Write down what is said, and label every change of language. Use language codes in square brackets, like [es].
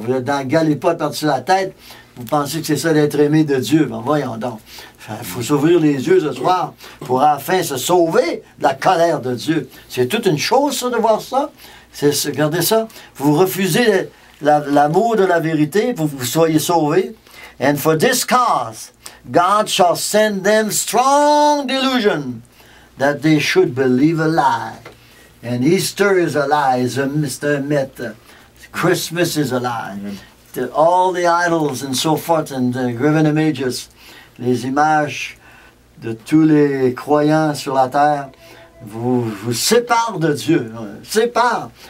[fr] Vous êtes dans le galipote par-dessus la tête. Vous pensez que c'est ça d'être aimé de Dieu. Ben voyons donc. Il faut s'ouvrir les yeux ce soir pour enfin se sauver de la colère de Dieu. C'est toute une chose, ça, de voir ça. Regardez ça. Vous refusez l'amour de la vérité pour que vous soyez sauvés. [en] And for this cause, God shall send them strong delusion that they should believe a lie. And Easter is a lie, [fr] c'est un mythe. [en] Christmas is a lie. All the idols and so forth and the graven images, [fr] les images de tous les croyants sur la terre, vous séparent de Dieu. Séparent.